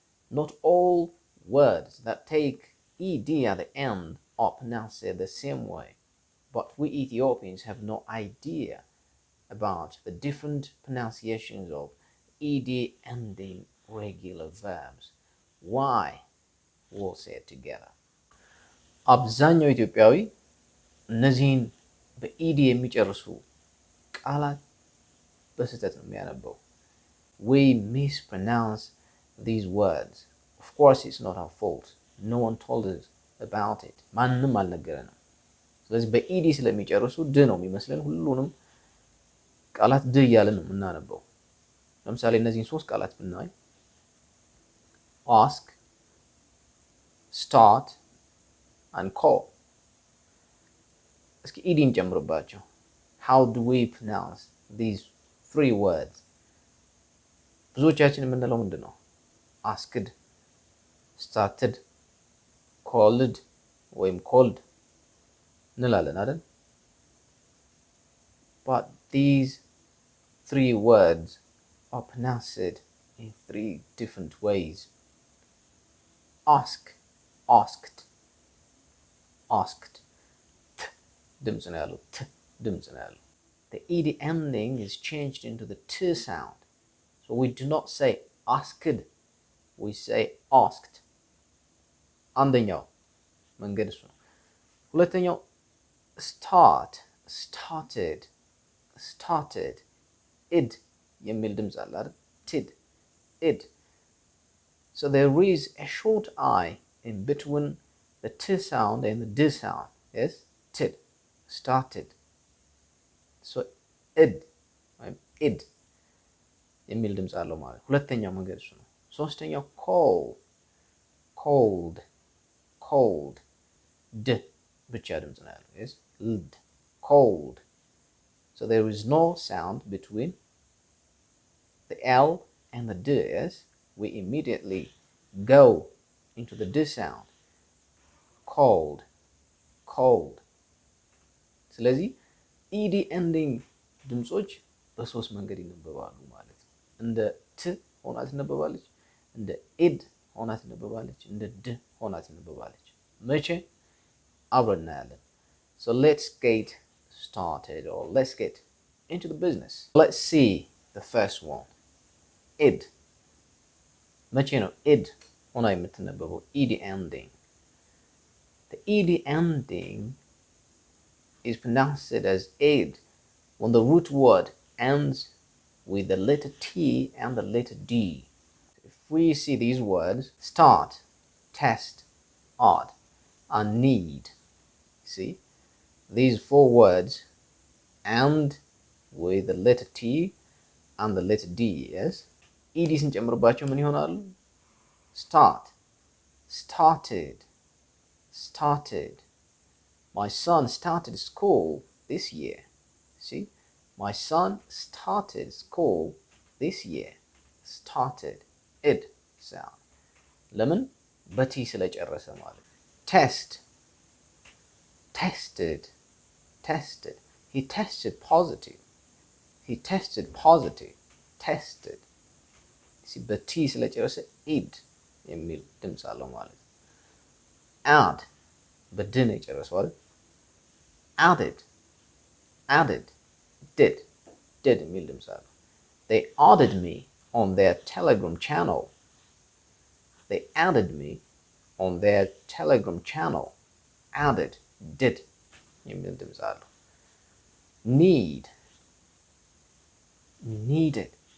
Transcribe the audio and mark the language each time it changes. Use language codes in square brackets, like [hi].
[en] Not all words that take ed at the end are pronounced the same way, but we Ethiopians have no idea about the different pronunciations of ed ending regular verbs. Why? We'll say it together. [am] አብዛኛው ኢትዮጵያዊ እነዚህን በኢዲ የሚጨርሱ ቃላት በስህተት ነው የሚያነበው። [en] We mispronounce these words. Of course it's not our fault. No one told us about it. [am] ማንም አልነገረንም። ስለዚህ በኢዲ ስለሚጨርሱ ድ ነው የሚመስለን ሁሉንም ቃላት ድ እያለን ነው የምናነበው። ለምሳሌ እነዚህን ሶስት ቃላት ብናይ ask, start and call. እስኪ ኢዲን ጨምርባቸው. [en] How do we pronounce these three words? [am] ብዙዎቻችን የምንለው ምንድን ነው? [en] asked, started, called [am] ወይም [en] called [am] እንላለን አይደል? [en] But these three words are pronounced in three different ways. Ask, asked, asked. [am] T ድምፅ ነው ያለው። T ድምፅ ነው ያለው። [en] The ed ending is changed into the t sound. So we do not say asked, we say asked. [am] አንደኛው መንገድ እሱ ነው። ሁለተኛው start, started, started. id የሚል ድምፅ አለ አይደል? [en] tid, id. So there is a short I in between the t sound and the d sound. Yes, tid, started. [am] So id የሚል ድምፅ አለው ማለት ሁለተኛው መንገድ እሱ ነው። ሶስተኛው call, cold, cold. d ብቻ ድምፅ ነው ያለው። [en] Yes, ld, cold. So there is no sound between the L and the D. Yes, we immediately go into the D sound. Cold, cold. [am] ስለዚህ ed ending ድምጾች በሶስት መንገድ ይነበባሉ ማለት ነው። እንደ ት ሆና ትነበባለች፣ እንደ id ሆና ትነበባለች፣ እንደ ድ ሆና ትነበባለች። መቼ? አብረን እናያለን። [en] So let's get started, or let's get into the business. Let's see the first one. id. [am] መቼ ነው id ሆና የምትነበበው? [en] ed ending. The ed ending is pronounced as id when the root word ends with the letter t and the letter d. If we see these words start, test, odd, and need, see these four words end with the letter T and the letter D. [am] Yes, ed ስንጨምርባቸው ምን ይሆናሉ? [en] Start, started, started. My son started school this year. See, my son started school this year. Started, id sound. [am] ለምን? በቲ ስለጨረሰ ማለት። [en] Test, tested, tested. He tested positive. He tested positive. Tested. [am] See, በቲ ስለጨረሰ id የሚል ድምፅ አለው ማለት ነው። add በድ ነው የጨረሰው አይደል? [en] added, added. [am] did የሚል ድምፅ አለው። [en] They added me on their Telegram channel. They added me on their Telegram channel. Added, [am] did የሚል ድምፅ አለው። [en] need, needed,